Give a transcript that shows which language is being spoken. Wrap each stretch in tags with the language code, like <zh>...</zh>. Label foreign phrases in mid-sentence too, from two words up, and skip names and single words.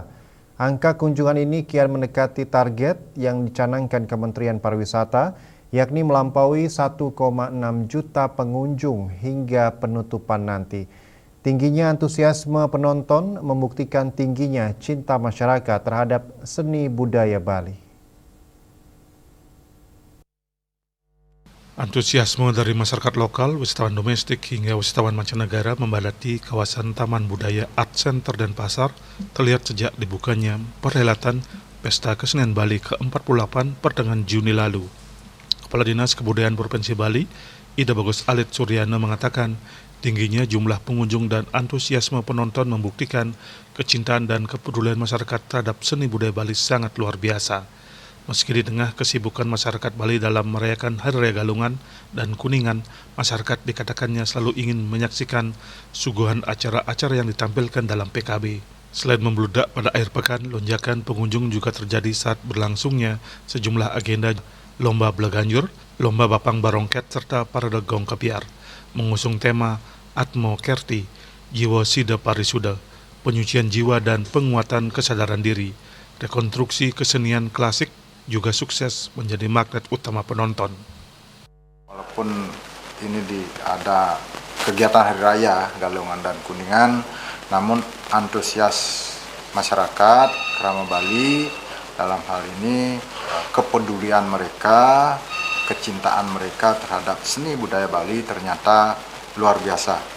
<id>Angka kunjungan ini kian mendekati target yang dicanangkan Kementerian Pariwisata, yakni melampaui 1,6 juta pengunjung hingga penutupan nanti. Tingginya antusiasme penonton membuktikan tingginya cinta masyarakat terhadap seni budaya Bali. Antusiasme dari masyarakat lokal, wisatawan domestik hingga wisatawan mancanegara membadati kawasan Taman Budaya Art Center dan Pasar terlihat sejak dibukanya perhelatan Pesta Kesenian Bali ke-48 pertengahan Juni lalu. Kepala Dinas Kebudayaan Provinsi Bali, Ida Bagus Alit Suryana mengatakan, tingginya jumlah pengunjung dan antusiasme penonton membuktikan kecintaan dan kepedulian masyarakat terhadap seni budaya Bali sangat luar biasa. Meski di tengah kesibukan masyarakat Bali dalam merayakan Hari Raya Galungan dan Kuningan, masyarakat dikatakannya selalu ingin menyaksikan suguhan acara-acara yang ditampilkan dalam PKB. Selain membludak pada akhir pekan, lonjakan pengunjung juga terjadi saat berlangsungnya sejumlah agenda lomba Bleganjur, lomba Bapang Barongket, serta parade Gong Kepiar, mengusung tema Atmo Kerti, Jiwa Sida Parisuda, penyucian jiwa dan penguatan kesadaran diri. Rekonstruksi kesenian klasik juga sukses menjadi magnet utama penonton. Walaupun ini ada kegiatan Hari Raya Galungan dan Kuningan, namun antusias masyarakat Krama Bali dalam hal ini kepedulian mereka, kecintaan mereka terhadap seni budaya Bali ternyata luar biasa.</id>